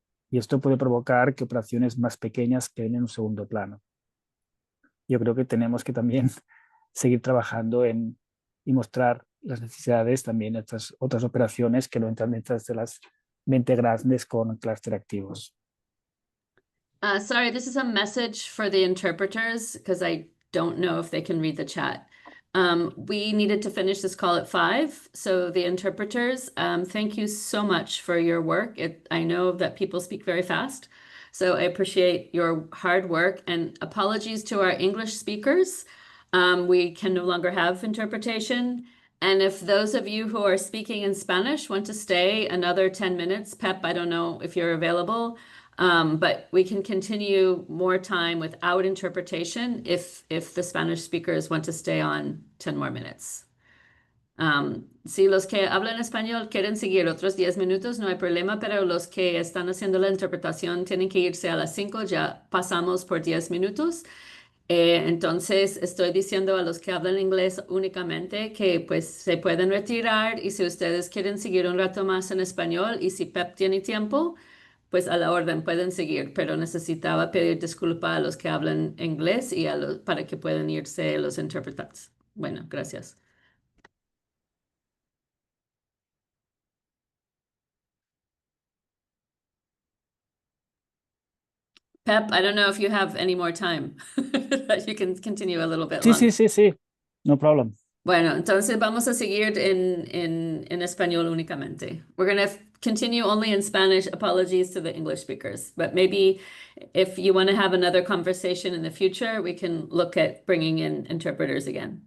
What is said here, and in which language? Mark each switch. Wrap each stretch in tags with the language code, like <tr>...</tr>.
<es>Y esto puede provocar que operaciones más pequeñas queden en un segundo plano. Yo creo que tenemos que también seguir trabajando y mostrar las necesidades también de estas otras operaciones que no entran dentro de las 20 grandes con clúster activos.</es> <en>Sorry, this is a message for the interpreters because I don't know if they can read the chat. We needed to finish this call at 5. So the interpreters, thank you so much for your work. I know that people speak very fast, so I appreciate your hard work, and apologies to our English speakers. We can no longer have interpretation. And if those of you who are speaking in Spanish want to stay another 10 minutes, Pep, I don't know if you're available. But we can continue more time without interpretation if the Spanish speakers want to stay on 10 more minutes.</en> <es>Si los que hablan español quieren seguir otros 10 minutos, no hay problema, pero los que están haciendo la interpretación tienen que irse a las 5, ya pasamos por 10 minutos. Entonces estoy diciendo a los que hablan inglés únicamente que pues se pueden retirar, y si ustedes quieren seguir un rato más en español y si Pep tiene tiempo, pues a la orden pueden seguir, pero necesitaba pedir disculpa a los que hablan inglés y para que puedan irse los intérpretes. Bueno, gracias.</es> <en>Pep, I don't know if you have any more time. You can continue a little bit</en> <es>Sí,</es> <en>longer.</en> <es>sí,</es> <en>no problem.</en> <es>Bueno, entonces vamos a seguir en español únicamente.</es> <en>We're going to continue only in Spanish. Apologies to the English speakers. But maybe if you want to have another conversation in the future, we can look at bringing in interpreters again.</en>